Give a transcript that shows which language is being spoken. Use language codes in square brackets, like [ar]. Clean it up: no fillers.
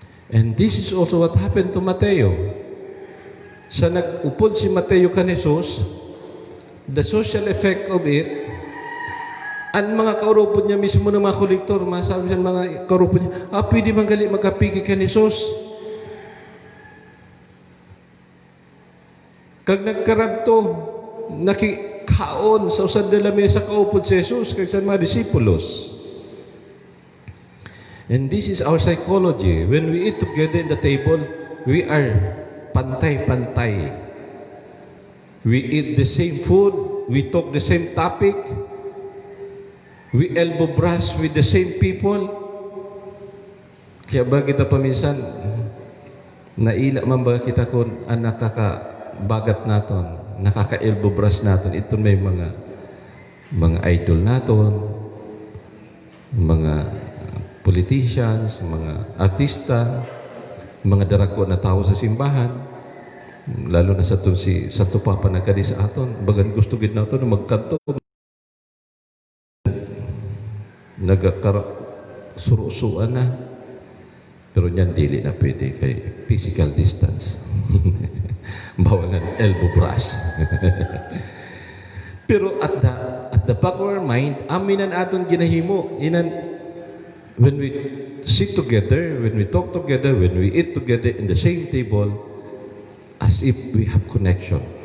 [en] And this is also what happened to Mateo. [msb] Sa nag-upod si Mateo kan Jesus, [en] the social effect of it, [msb] ang mga kaurupod niya mismo ng mga kolektor, masabi sa mga kaurupod niya, pwede bang gali magkapiki kan Jesus? Kag nagkaradto, nakikaon sa usad na lamesa kaupod si Jesus, kag sa mga disipulos. [en] And this is our psychology. When we eat together in the table, we are pantay-pantay. We eat the same food, we talk the same topic, we elbow brush with the same people. [msb] Kaya ba kita paminsan, naila man ba kita kung nakakabagat naton, nakaka-elbow brush naton, ito may mga idol naton, mga politicians, mga artista, mga darako na tao sa simbahan, lalo na sa Santo Papa nagkadi sa aton, bagan gusto gid naton na magkanto, nagkasurusuan na, pero niyan dili na pwede kay physical distance. Bawalan elbow brush. [en] Pero at the back of our mind, [msb] aminan aton ginahimo, [en] when we sit together, when we talk together, when we eat together in the same table, as if we have connection.